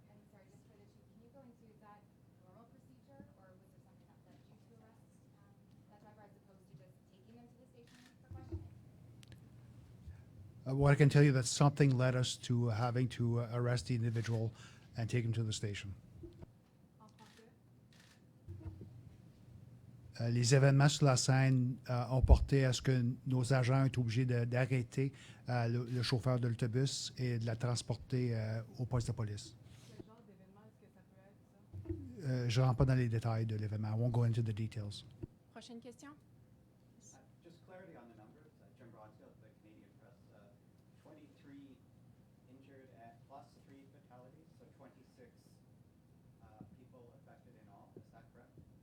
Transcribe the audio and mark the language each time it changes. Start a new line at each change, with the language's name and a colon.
English: And sorry, just for the chief, can you go into is that normal procedure or was there something that led you to arrest that driver as opposed to just taking him to the station for questioning? What I can tell you that something led us to having to arrest the individual and take him to the station.
French: En français? Les événements sur la scène ont porté à ce que nos agents été obligés d'arrêter le chauffeur de l'autobus et de la transporter au poste de police. Quel genre d'événement est-ce que ça peut être, ça? Je ne rentre pas dans les détails de l'événement.
English: I won't go into the details.
French: Prochaine question.
English: Just clarity on the numbers. Jim Bronfield, the Canadian Press. 23 injured plus 3 fatalities, so 26 people affected in all. Is that correct?